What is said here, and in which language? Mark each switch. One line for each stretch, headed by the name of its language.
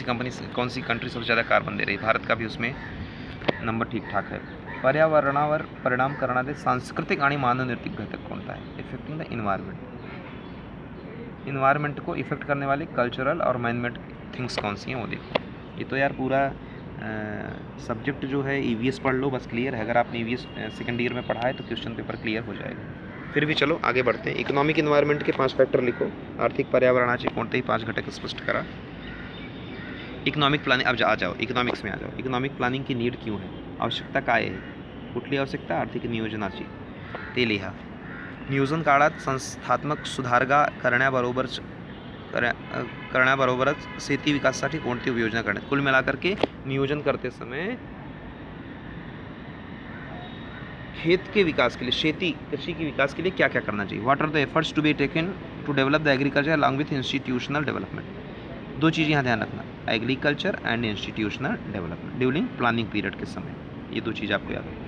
Hindi: कौन सी कंट्री सबसे ज़्यादा कार्बन दे रही है? भारत का भी उसमें नंबर ठीक ठाक है।
Marathi: पर्यावरणावर परिणाम करणारे सांस्कृतिक आणि मानवनिर्मित घटक कोणता
Hindi: है?
English: Affecting the environment.
Hindi: इन्वायरमेंट को इफेक्ट करने वाले कल्चरल और मैनमेड थिंग्स कौन सी हैं वो देखो। ये तो यार पूरा सब्जेक्ट जो है EVS पढ़ लो, बस क्लियर है। अगर आपने EVS सेकेंड ईयर में पढ़ा है तो क्वेश्चन पेपर क्लियर हो जाएगा। फिर भी चलो आगे बढ़ते हैं। इकोनॉमिक इन्वायरमेंट के 5 फैक्टर लिखो।
Marathi: आर्थिक पर्यावरणाचे कोणतेही 5 घटक स्पष्ट करा।
Hindi: इकनॉमिक प्लानिंग, अब आ जाओ इकनॉमिक्स में आ जाओ। इकनॉमिक प्लानिंग की नीड क्यों है?
Marathi: आवश्यकता काय आहे? कुठली आवश्यकता? आर्थिक नियोजनाची, ते लिहा। नियोजन काळात संस्थात्मक सुधारणा करण्याबरोबरच शेती विकासासाठी कोणती योजना करण्यात?
Hindi: कुल मिलाकर के नियोजन करते समय खेत के विकास के लिए, कृषि के विकास के लिए क्या क्या करना चाहिए?
English: What are the efforts to be taken to develop the agriculture along with institutional development?
Hindi: 2 चीज़ यहाँ ध्यान रखना,
English: agriculture and institutional development during planning period
Hindi: के समय। ये 2 चीज़ आपको याद है।